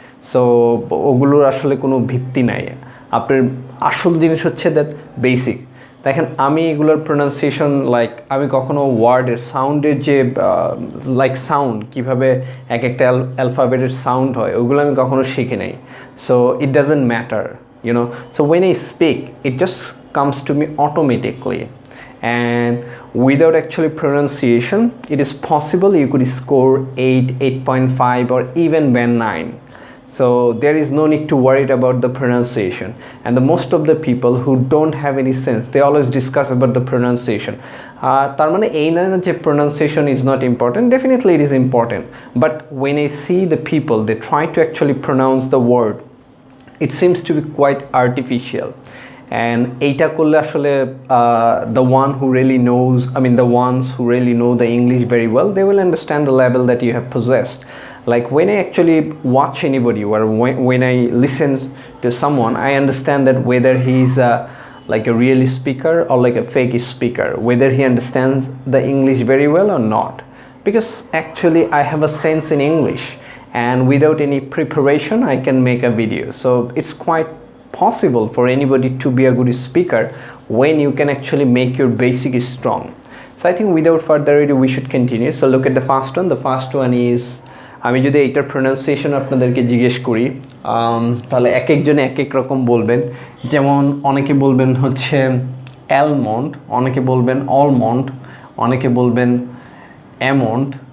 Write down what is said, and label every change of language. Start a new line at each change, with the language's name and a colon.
Bangla: So ওগুলোর আসলে কোনো ভিত্তি নাই। আপনার আসল জিনিস হচ্ছে
English: That basic.
Bangla: দেখেন, আমি এগুলোর প্রোনাউন্সিয়েশন আমি কখনো ওয়ার্ডের সাউন্ডের যে সাউন্ড কীভাবে এক একটা অ্যালফাবেটের সাউন্ড হয় ওগুলো আমি কখনো শিখি নাই।
English: So it doesn't matter, you know. So when I speak it just comes to me automatically, and without actually pronunciation it is possible you could score 8, 8.5 or even band 9. So there is no need to worry about the pronunciation. And the most of the people who don't have any sense, they always discuss about the pronunciation.
Bangla: তার মানে এই না যে
English: pronunciation is not important. Definitely it is important. But when I see the people, they try to actually pronounce the word, it seems to be quite artificial. And
Bangla: এইটা করলে আসলে
English: the one who really knows, the ones who really know the English very well, they will understand the level that you have possessed. Like when I actually watch anybody or when I listen to someone, I understand that whether he's like a real speaker or like a fake speaker, whether he understands the English very well or not. Because actually I have a sense in English, and without any preparation I can make a video. So it's quite possible for anybody to be a good speaker when you can actually make your basic strong. So I think without further ado we should continue. So look at the first one. The first one is,
Bangla: আমি যদি এইটার pronunciation আপনাদেরকে জিজ্ঞেস করি তাহলে এক একজনে এক এক রকম বলবেন। যেমন অনেকে বলবেন হচ্ছে অ্যালমন্ড, অনেকে বলবেন অলমন্ড, অনেকে বলবেন অ্যামন্ড।